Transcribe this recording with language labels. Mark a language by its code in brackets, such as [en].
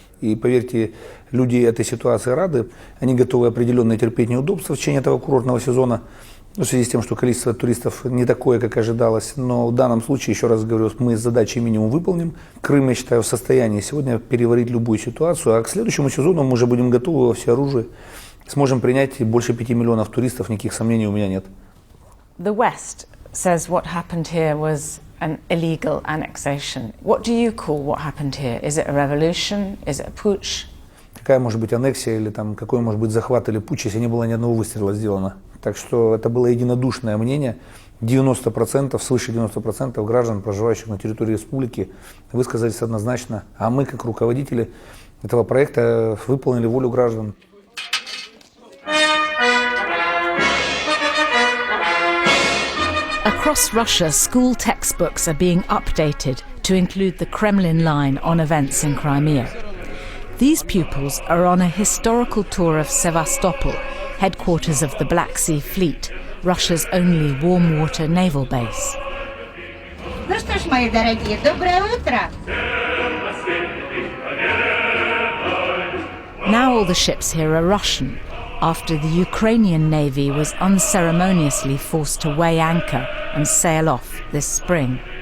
[ru] И поверьте, люди этой ситуации рады, они готовы определенно терпеть неудобства в течение этого курортного сезона, в связи с тем, что количество туристов не такое, как ожидалось. Но в данном случае, еще раз говорю, мы задачи минимум выполним. Крым, я считаю, в состоянии сегодня переварить любую ситуацию, а к следующему сезону мы уже будем готовы во всеоружии. Сможем принять больше 5 миллионов туристов, никаких сомнений у меня нет. [en] The West says what happened here was an illegal annexation. What do you call what happened here? Is it a revolution? Is it a putsch? [ru] Какая может быть аннексия или какой может быть захват или путч, если не было ни одного выстрела сделано? Так что это было единодушное мнение. 90%, свыше 90% граждан, проживающих на территории республики, высказались однозначно. А мы, как руководители этого проекта, выполнили волю граждан. [en] Across Russia, school textbooks are being updated to include the Kremlin line on events in Crimea. These pupils are on a historical tour of Sevastopol, headquarters of the Black Sea Fleet, Russia's only warm-water naval base. [ru] Ну что ж, мои дорогие, доброе утро! [en] Now all the ships here are Russian, after the Ukrainian Navy was unceremoniously forced to weigh anchor and sail off this spring.